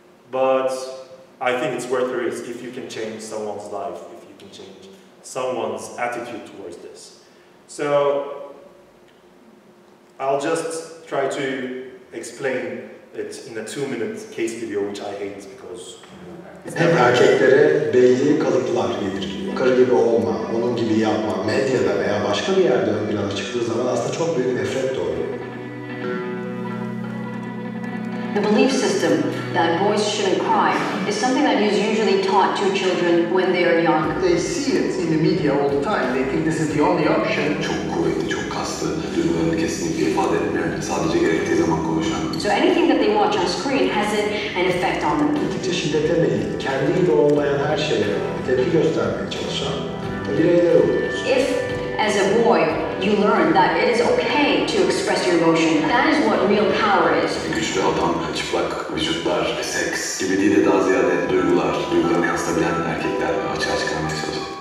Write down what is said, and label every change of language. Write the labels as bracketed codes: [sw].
[en] But I think it's worth the risk if you can change someone's life, if you can change someone's attitude towards this. So, I'll just try to explain it in a 2-minute case video, which I hate because [tr] hep erkeklere belli kalıplar yediriliyor. Karı gibi olma, onun gibi yapma, medyada veya başka bir yerde ön plana çıktığı zaman aslında çok büyük nefret doğuruyor. [en] The belief system that boys shouldn't cry is something that is usually taught to children when they are young. They see it in the media all the time. They think this is the only option. [tr] Çok kuvvetli, çok kaslı, duygularını kesinlikle ifade etmeyen, sadece gerektiği zaman konuşan. [en] So anything that they watch on screen has an effect on them. [tr] Gittikçe şiddete meyilli, kendi gibi olmayan her şeye tepki göstermeye çalışan bireyler oluyoruz. [en] If, as a boy, you learn that it is okay to express your emotion, that is what real power is. [tr] Güçlü adam, çıplak vücutlar, seks gibi değil de daha ziyade duygularını yansıtabilen erkekler açığa çıkarmaya çalışıyor.